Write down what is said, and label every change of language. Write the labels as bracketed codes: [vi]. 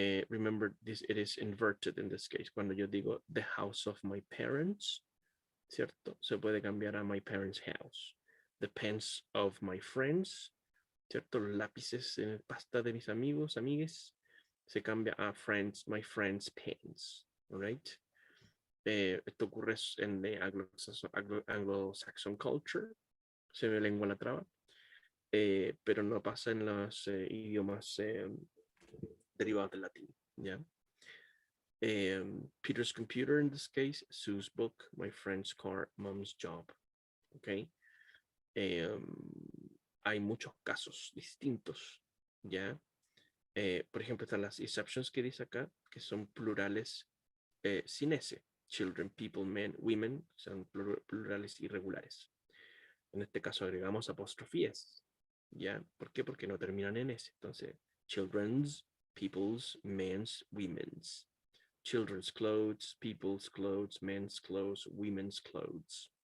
[en] Remember, it is inverted in this case. [es] Cuando yo digo [en] the house of my parents, [es] ¿cierto? Se puede cambiar a [en] my parents' house. The pens of my friends, ¿cierto? [es] Los lápices en pasta de mis amigos, amigues, se cambia a friends, [en] my friends' pens, right? [es] Esto ocurre en [en] the Anglo-Saxon culture, [es] se ve lengua la traba, pero no pasa en los idiomas derivados del latín, ¿ya? [en] Peter's computer in this case, Sue's book, my friend's car, mom's job, okay? [es] Hay muchos casos distintos, ¿ya? Por ejemplo, están las exceptions que dice acá, que son plurales sin S. Children, people, men, women, son plurales irregulares. En este caso agregamos apóstrofes, ¿ya? ¿Por qué? Porque no terminan en S. Entonces, children's, people's, men's, women's. [en] Children's clothes, people's clothes, men's clothes, women's clothes.